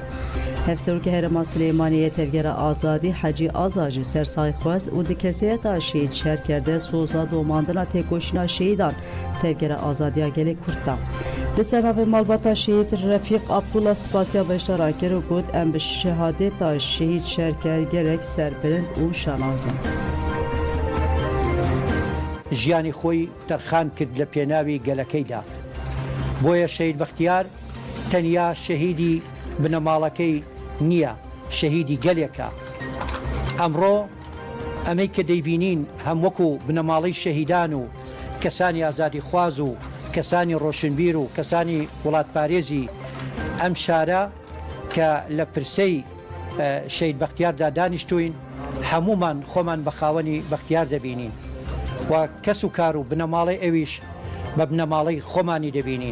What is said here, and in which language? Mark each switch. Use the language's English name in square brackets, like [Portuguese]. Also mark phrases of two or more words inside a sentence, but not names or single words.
[Kurdish] Hevserûkê Herêma Silêmaniyê tevgera azadî Hecî Aza jî sersayî xwest û di keseyeta Şehîd Şerker de soza domandina têkoşîna şehîdan tevgera azadiya gelê Kurd da. Li ser malbata Şehîd Refîq Abdullah spasiya beşdaran kir û got em bi şehadeta Şehîd Şerker gerek serbilind û şanazin. [Central Kurdish] ژیانی خۆی تەرخان کرد لە پێناوی گەلەکەیدا. بۆیە شەهید بەختیار تەنیا شەهیدی بنەماڵەکەی نییە، شەهیدی گەلێکە. ئەمڕۆ ئەمەی کە دەیبینین هەم وەکو بنەماڵەی شەهیدان و کەسانی ئازادی خواز و کەسانی ڕۆشنبیر و کەسانی وڵاتپارێزی ئەم شارە کە لە پرسەی شەهید بەختیاردا دانیشتوین هەمومان خۆمان بە خاوەنی بەختیار دەبینین و کەس و کار و بنەماڵی ئەویش بە بنەماڵی خۆمانی دەبینین.